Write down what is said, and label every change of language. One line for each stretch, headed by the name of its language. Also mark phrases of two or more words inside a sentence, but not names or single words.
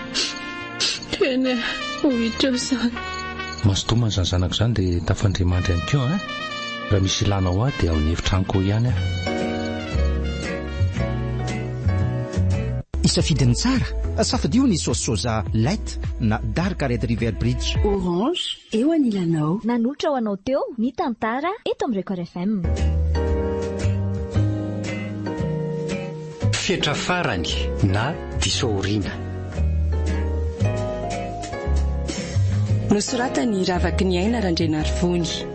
Malagasy: Eny ho hitra izany. Masotomana izany zanako izany dia tafandriamandry ihany koa raha misy ilana ho dia ao ny hefitraniko ihany Isafidiny tsara safadio ny saosy soja light na
English: dark red river bridge.
Malagasy: Orange eo anilanao. Nanolotra ho anao teo ny Tantara eto amin'ny Record FM. Fetra farany na DISO AORIANA. Nosoratany Ravaky ny aina Randrenarivony.